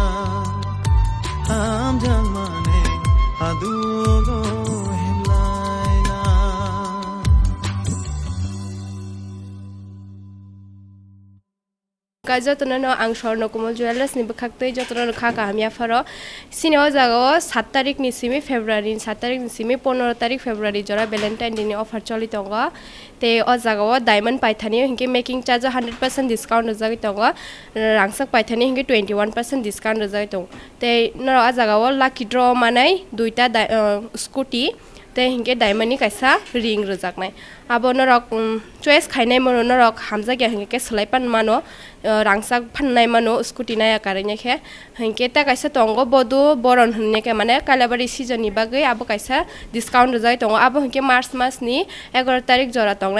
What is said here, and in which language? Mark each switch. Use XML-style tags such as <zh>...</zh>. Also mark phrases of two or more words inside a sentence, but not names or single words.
<trp>ham jamani hadugo himlaina যতনানো আং স্বর্ণকমল জুয়েলার্স নিবো খাকতই যতনানো খাকা আমি আফারো সিনেও জাগাও 7 তারিখ নিসিমি ফেব্রুয়ারি 7 তারিখ নিসিমি 15 তারিখ ফেব্রুয়ারি জরা ভ্যালেন্টাইন দিনে অফার চলিত গো তে অ জাগাও ডায়মন্ড পাইথানি হিংকে</trp> <en>making charge</en> <trp>100% ডিসকাউন্ট জাগি তঙ্গ রাংসাক পাইথানি হিংকে 21% ডিসকাউন্ট জাগি তং তে ন অ জাগাও</trp> <en>lucky draw</en> <trp>মানাই দুইটা স্কুটি তে হিংকে ডায়মন্ডনি কাইসা রিং রজাকনাই abo norok choice khainai mano norok hamjagya hingke slaipan mano rangsak phannai mano scooty naya karenya khe hingke ta kaisa tongo bodu boron hnneke mane kalabari season ni bagai abo kaisa discount jai tongo abo hingke march mas ni 11 tarik jora tongnai</trp>